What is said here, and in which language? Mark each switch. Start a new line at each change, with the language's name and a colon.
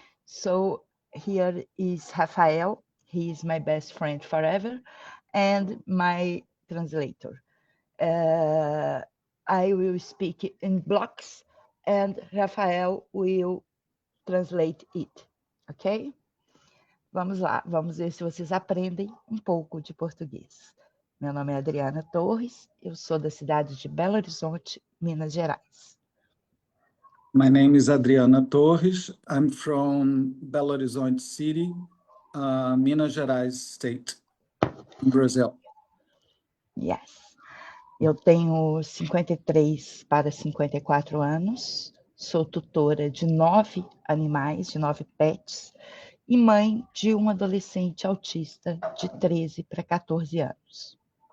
English: So here is Rafael. He is my best friend forever, and my translator. Uh, I will speak in blocks, and Rafael will translate it. Ok?
Portuguese: Vamos lá, vamos ver se vocês aprendem um pouco de português. Meu nome é Adriana Torres, eu sou da cidade de Belo Horizonte, Minas Gerais.
English: My name is Adriana Torres. I'm from Belo Horizonte City, Minas Gerais State, in Brazil. Yes.
Portuguese: Eu tenho 53 para 54 anos, sou tutora de 9 animais, de 9 pets, e mãe de um adolescente autista de 13 para 14 anos.